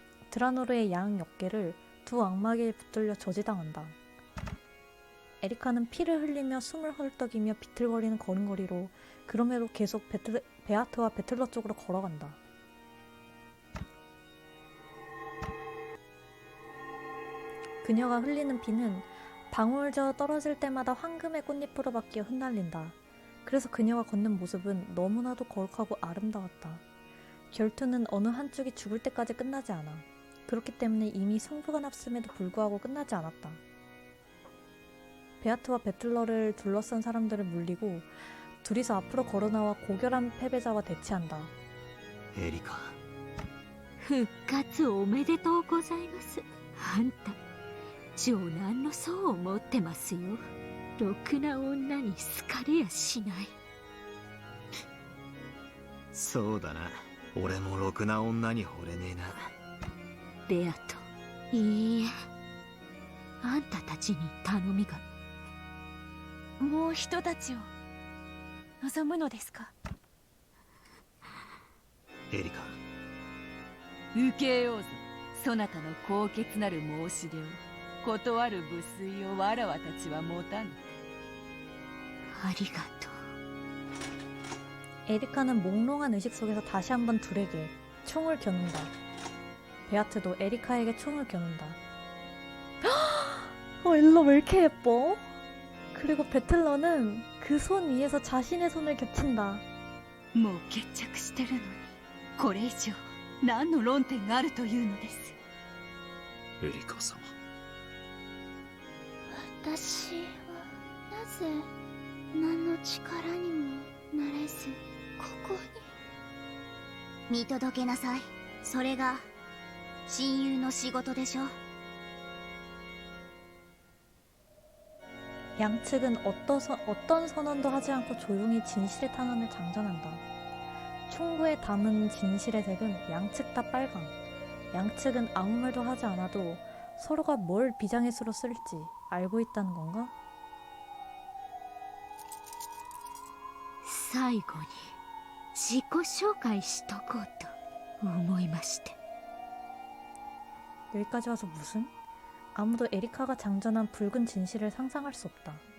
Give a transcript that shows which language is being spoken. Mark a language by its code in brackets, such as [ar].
[ko] 드라노르의 양 어깨를 두 악마에게 붙들려 저지당한다. 에리카는 피를 흘리며 숨을 헐떡이며 비틀거리는 걸음걸이로 그럼에도 계속 베아트와 배틀러 쪽으로 걸어간다. 그녀가 흘리는 피는 방울저 떨어질 때마다 황금의 꽃잎으로 바뀌어 흩날린다. 그래서 그녀가 걷는 모습은 너무나도 거룩하고 아름다웠다. 결투는 어느 한쪽이 죽을 때까지 끝나지 않아. 그렇기 때문에 이미 승부가 났음에도 불구하고 끝나지 않았다. 베아트와 배틀러를 둘러싼 사람들을 물리고 둘이서 앞으로 걸어나와 고결한 패배자와 대치한다. [ja] エリカ、復活おめでとうございます。あんた長男の層を持ってますよ。ろくな女に好かれやしない。そうだな。俺もろくな女に惚れねえな。ベアト、いいえ、あんたたちに頼みが。もう人たちを望むのですか。エリカ、受けようぞ、そなたの高潔なる申し出を。断る無粋をわらわたちは持たぬ。ありがとう。 [ko] 에리카는 몽롱한 의식 속에서 다시 한번 둘에게 총을 겨눈다. 베아트도 에리카에게 총을 겨눈다. 엘러 왜 이렇게 예뻐? 그리고 배틀러는 그 손 위에서 자신의 손을 겹친다. [ja] もう決着してるのに、これ以上何の論点があるというのです。エリカ様、私はなぜ何の力にもなれずここに。見届けなさい。それが親友の仕事でしょ。 [ko] 양측은 어떤 선언도 하지 않고 조용히 진실의 탄환을 장전한다. 총구에 담은 진실의 색은 양측 다 빨강. 양측은 아무 말도 하지 않아도 서로가 뭘 비장의수로 쓸지 알고 있다는 건가? [ja] 最後に自己紹介しとこうと思いまして。 [ko] 여기까지 와서 무슨? 아무도 에리카가 장전한 붉은 진실을 상상할 수 없다.